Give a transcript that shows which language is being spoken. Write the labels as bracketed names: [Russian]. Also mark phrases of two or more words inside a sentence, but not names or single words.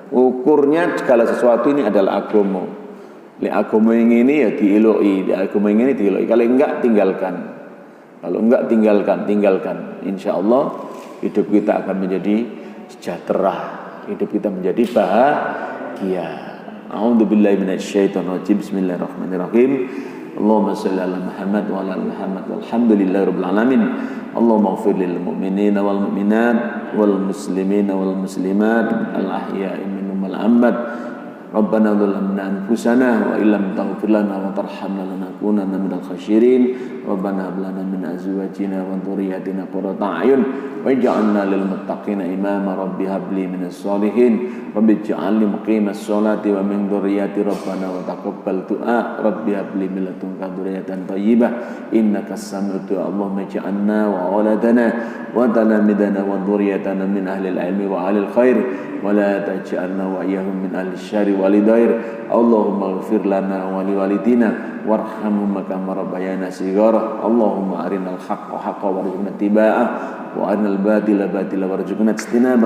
[Indonesian] Ukurnya segala sesuatu ini adalah agama. Lek agama yang ini ya dieloki, agama yang ini dieloki. Kalau enggak tinggalkan. Kalau enggak tinggalkan. Insyaallah hidup kita akan menjadi sejahtera. Hidup kita menjadi bahagia. [Arabic] أعوذ بالله من الشيطان الرجيم. بسم الله الرحمن الرحيم. اللهم صل على محمد وعلى محمد والحمد لله رب العالمين. اللهم اغفر للمؤمنين والمؤمنات والمسلمين والمسلمات الأحياء منهم والأموات. ربنا ظلمنا أنفسنا وإن لم تغفر لنا وترحمنا لنكونن من الخاسرين. ربنا هب لنا من أزواجنا وذرياتنا قرة أعين واجعلنا للمتقين إماما. رب هب لي من الصالحين. رب اجعلني مقيم الصلاة ومن ذريتي. ربنا وتقبل دعاء. رب هب لي من لدنك ذرية طيبة إنك سميع الدعاء. اللهم اجعلنا وأولادنا وتلامذتنا وذرياتنا من أهل العلم وأهل الخير ولا تجعلنا وإياهم من أهل الشر والضير. اللهم اغفر لنا ولوالدينا وارحمهم كما ربيانا صغارا. اللهم أرنا الحق حقا وارزقنا اتباعه وأرنا الباطل باطلا وارزقنا اجتنابه.